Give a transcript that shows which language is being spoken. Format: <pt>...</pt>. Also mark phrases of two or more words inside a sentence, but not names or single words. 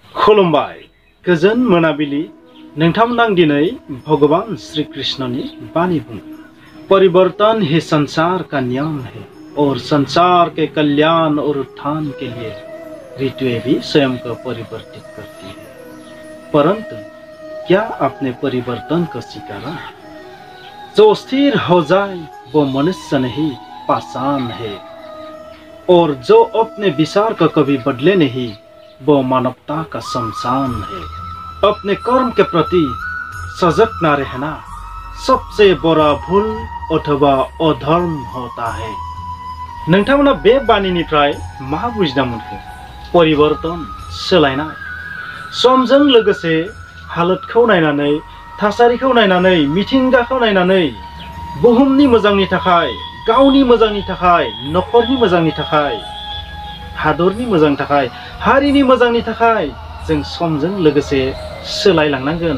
<brx>खुलुमबाय गोजोन मोनाबिलि नोंथांमोन दिनै भगवान श्री कृष्णनि बानी बुं</brx> <hi>परिवर्तन ही संसार का नियम है और संसार के कल्याण और उत्थान के लिए ऋतुएं भी स्वयं को परिवर्तित करती है। परंतु क्या आपने परिवर्तन को स्वीकारा है? जो स्थिर हो जाए वो मनुष्य नहीं पाषाण है, और जो अपने विचार को कभी बदले नहीं वो मानवता का शमशान है। अपने कर्म के प्रति सजग न रहना सबसे बड़ा भूल अथवा अधर्म होता है।</hi> <brx>नोंथांमोना बे बानीनिफ्राय मा बुजिना मोनखो? परिवर्तन सोलायनाय समजों लोगोसे हालोदखौ नायनानै थासारिखौ नायनानै मिथिंगाखौ नायनानै बुहुमनि मोजांनि थाखाय गावनि मोजांनि थाखाय नखरनि मोजांनि थाखाय हादरनि मोजांनि थाखाय हारिनि मोजांनि थाखाय जों समजों लोगोसे सोलायलांनांगोन।</brx>